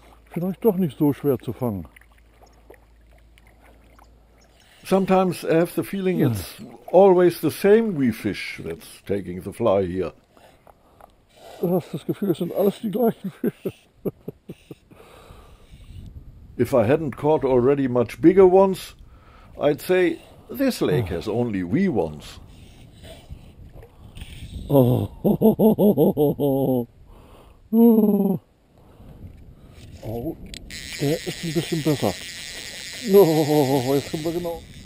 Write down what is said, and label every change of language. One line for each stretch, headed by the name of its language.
German: Vielleicht doch nicht so schwer zu fangen.
English: Sometimes I have the feeling it's always the same wee fish that's taking the fly here.
German: Du hast das Gefühl, es sind alles die gleichen Fische.
English: If I hadn't caught already much bigger ones, I'd say this lake has only wee ones.
German: Oh, oh, der ist ein bisschen besser. Oh, jetzt kommen wir genau.